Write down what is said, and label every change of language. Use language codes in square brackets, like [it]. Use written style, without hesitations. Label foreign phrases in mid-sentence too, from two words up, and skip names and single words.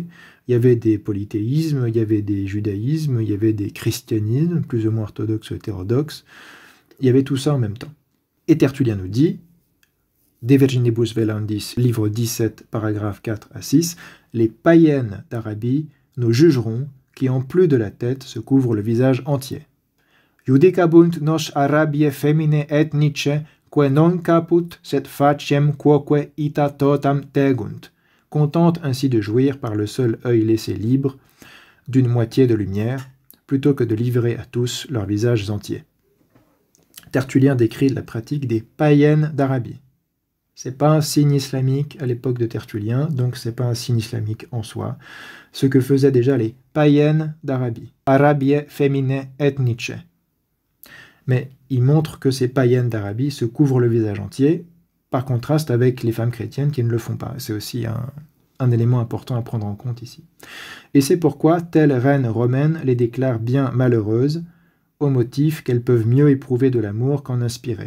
[fr] Il y avait des polythéismes, il y avait des judaïsmes, il y avait des christianismes, plus ou moins orthodoxes ou hétérodoxes. Il y avait tout ça en même temps. Et Tertullien nous dit, De Virginibus Velandis, livre 17, paragraphes 4 à 6, les païennes d'Arabie nous jugeront qui en plus de la tête se couvrent le visage entier. [la] Judicabunt nos Arabiae femine ethnice que non caput set faciem quoque ita totam tegunt, [fr] contente ainsi de jouir par le seul œil laissé libre d'une moitié de lumière, plutôt que de livrer à tous leurs visages entiers. Tertullien décrit la pratique des païennes d'Arabie. C'est pas un signe islamique à l'époque de Tertullien, donc c'est pas un signe islamique en soi. Ce que faisaient déjà les païennes d'Arabie. [la] Arabiae femine ethnice. [fr] Mais il montre que ces païennes d'Arabie se couvrent le visage entier, par contraste avec les femmes chrétiennes qui ne le font pas. C'est aussi un élément important à prendre en compte ici. Et c'est pourquoi telle reine romaine les déclare bien malheureuses, au motif qu'elles peuvent mieux éprouver de l'amour qu'en inspirer.